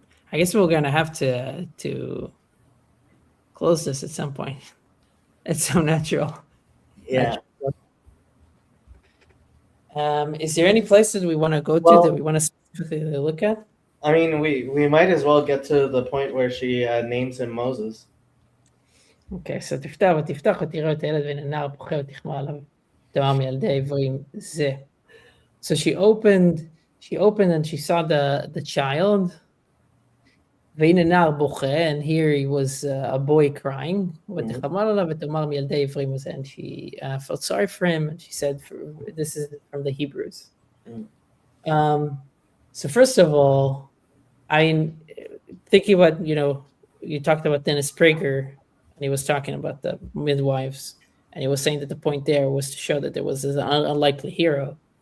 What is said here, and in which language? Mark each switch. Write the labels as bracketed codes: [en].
[en] I guess we're gonna have to close this at some point. It's so natural. Yeah. Is there any places we want to go to that we want to specifically look at? I mean, we might as well get to the point where she names him Moses. Okay, so [he] תפתח ותפתח ותראה את הילד בן הנער בוכה ותחמא עליו. תאמר מילדי העברים זה. [en] So she opened and she saw the child. [he] והנה נער בוכה, [en] and here he was a boy crying. [he] ותחמא עליו ותאמר מילדי העברים זה. [en] And she felt sorry for him, and she said, this is from the Hebrews. So first of all, I'm thinking about, you talked about Dennis Prager, and he was talking about the midwives, and he was saying that the point there was to show that there was an unlikely hero.